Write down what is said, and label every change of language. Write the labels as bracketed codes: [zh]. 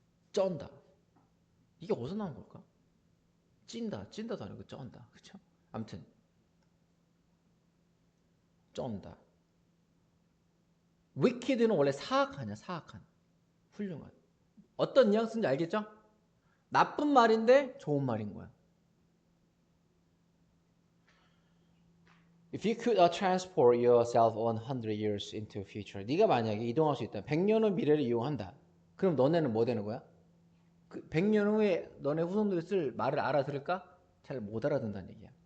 [ko] 쩐다. 이게 어디서 나온 걸까? 찐다도 아니고 쩐다. 그쵸? 아무튼 쩐다. wicked는 원래 사악하냐, 사악한. 훌륭한. 어떤 뉘앙스인지 알겠죠? 나쁜 말인데 좋은 말인 거야. [en] If you could transport yourself 100 years into the future. [ko] 네가 만약에 이동할 수 있다. 100년 후 미래를 이용한다. 그럼 너네는 뭐 되는 거야? 그 100년 후에 너네 후손들이 쓸 말을 알아들을까? 잘 못 알아듣는다는 얘기야.